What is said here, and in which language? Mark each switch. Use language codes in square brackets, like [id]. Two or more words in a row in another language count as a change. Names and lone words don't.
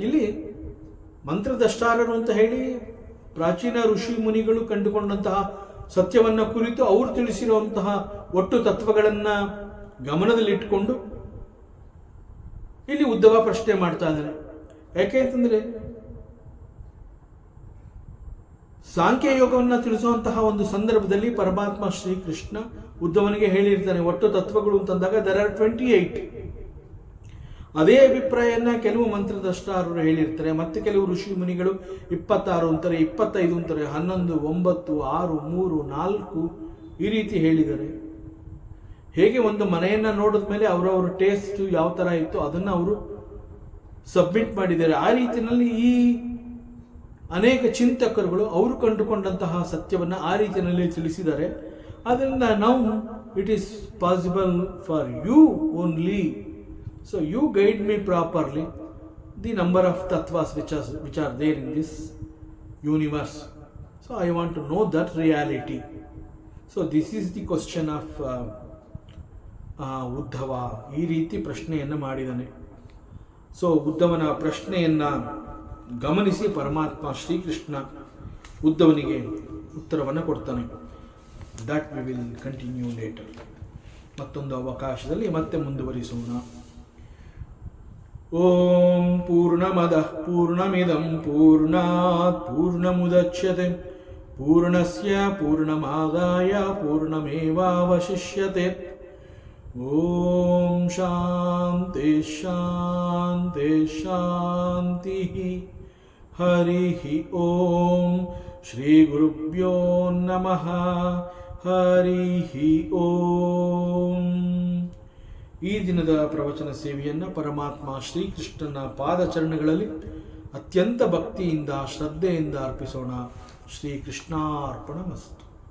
[kn] ಇಲ್ಲಿ ಮಂತ್ರದಷ್ಟಾರರು ಅಂತ ಹೇಳಿ ಪ್ರಾಚೀನ ಋಷಿ ಮುನಿಗಳು ಕಂಡುಕೊಂಡಂತಹ ಸತ್ಯವನ್ನು ಕುರಿತು ಅವರು ತಿಳಿಸಿರುವಂತಹ ಒಟ್ಟು ತತ್ವಗಳನ್ನು ಗಮನದಲ್ಲಿಟ್ಟುಕೊಂಡು ಇಲ್ಲಿ ಉದ್ಧವ ಪ್ರಶ್ನೆ ಮಾಡ್ತಾ ಇದ್ದಾರೆ. ಯಾಕೆ ಅಂತಂದರೆ ಸಾಂಖ್ಯ ಯೋಗವನ್ನು ತಿಳಿಸುವಂತಹ ಒಂದು ಸಂದರ್ಭದಲ್ಲಿ ಪರಮಾತ್ಮ ಶ್ರೀಕೃಷ್ಣ ಉದ್ಧವನಿಗೆ ಹೇಳಿರ್ತಾನೆ ಒಟ್ಟು ತತ್ವಗಳು ಅಂತಂದಾಗ [en] there are 28. [kn] ಅದೇ ಅಭಿಪ್ರಾಯನ ಕೆಲವು ಮಂತ್ರದಷ್ಟಾರರು ಹೇಳಿರ್ತಾರೆ, ಮತ್ತೆ ಕೆಲವು ಋಷಿ ಮುನಿಗಳು 26 ಅಂತಾರೆ, 25 ಅಂತಾರೆ, 11, 9, 6, 3, 4 ಈ ರೀತಿ ಹೇಳಿದ್ದಾರೆ. ಹೇಗೆ ಒಂದು ಮನೆಯನ್ನು ನೋಡಿದ ಮೇಲೆ ಅವರವರ ಟೇಸ್ಟ್ ಯಾವ ಥರ ಇತ್ತು ಅದನ್ನು ಅವರು ಸಬ್ಮಿಟ್ ಮಾಡಿದ್ದಾರೆ. ಆ ರೀತಿಯಲ್ಲಿ ಈ ಅನೇಕ ಚಿಂತಕರುಗಳು ಅವರು ಕಂಡುಕೊಂಡಂತಹ ಸತ್ಯವನ್ನು ಆ ರೀತಿಯಲ್ಲಿ ತಿಳಿಸಿದ್ದಾರೆ. ಆದ್ದರಿಂದ ನಾವು [en] it is possible for you only, so you guide me properly the number of tattvas which are there in this universe. so I want to know that reality. So this is the question of Uddhava. [kn] ಈ ರೀತಿ ಪ್ರಶ್ನೆಯನ್ನು ಮಾಡಿದ್ದಾನೆ. ಸೊ ಉದ್ಧವನ ಪ್ರಶ್ನೆಯನ್ನು ಗಮನಿಸಿ ಪರಮಾತ್ಮ ಶ್ರೀಕೃಷ್ಣ ಉದ್ಧವನಿಗೆ ಉತ್ತರವನ್ನು ಕೊಡ್ತಾನೆ. [en] that we will continue later. [kn] ಮತ್ತೊಂದು ಅವಕಾಶದಲ್ಲಿ ಮತ್ತೆ ಮುಂದುವರಿಸೋಣ. [sa] ಓಂ ಪೂರ್ಣಮದಃ ಪೂರ್ಣಮಿದಂ ಪೂರ್ಣಾತ್ ಪೂರ್ಣಮುದಚ್ಯತೆ ಪೂರ್ಣಸ್ಯ ಪೂರ್ಣಮಾದಾಯ ಪೂರ್ಣಮೇವಾವಶಿಷ್ಯತೆ. ಓಂ ಶಾಂತಿ ಶಾಂತಿ ಶಾಂತಿ. ಹರಿ ಓಂ. ಶ್ರೀ ಗುರುಭ್ಯೋ ನಮಃ. ಹರಿ ಓಂ. [kn] ಈ ದಿನದ ಪ್ರವಚನ ಸೇವೆಯನ್ನು ಪರಮಾತ್ಮ ಶ್ರೀಕೃಷ್ಣನ ಪಾದಚರಣಗಳಲ್ಲಿ ಅತ್ಯಂತ ಭಕ್ತಿಯಿಂದ ಶ್ರದ್ಧೆಯಿಂದ ಅರ್ಪಿಸೋಣ. [sa] ಶ್ರೀಕೃಷ್ಣಾರ್ಪಣಮಸ್ತು.